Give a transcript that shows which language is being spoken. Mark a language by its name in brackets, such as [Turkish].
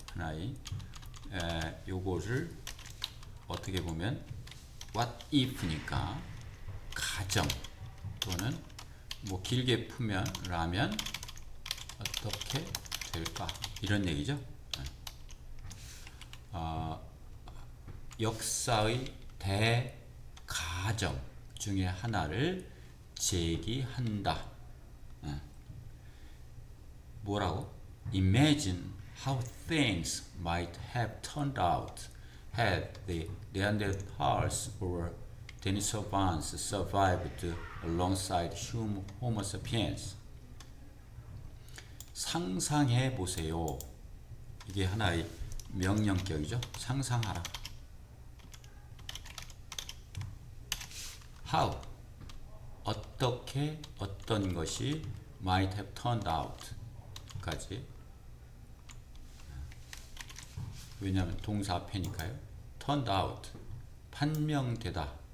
[Korean] 하나의 요거를 어떻게 보면 what if니까 가정 또는 뭐 길게 풀면 라면 어떻게 될까 이런 얘기죠. 역사의 대가정 중에 하나를 제기한다. 뭐라고? [English] Imagine how things might have turned out had the Neanderthals or Denisovans survived alongside Homo sapiens. [Korean] 상상해 보세요. 이게 하나의 명령격이죠. 상상하라. How 어떻게 어떤 것이 [English] might have turned out [Korean] 까지 왜냐하면 동사 앞에니까요. [English] turned out [Korean] 판명되다.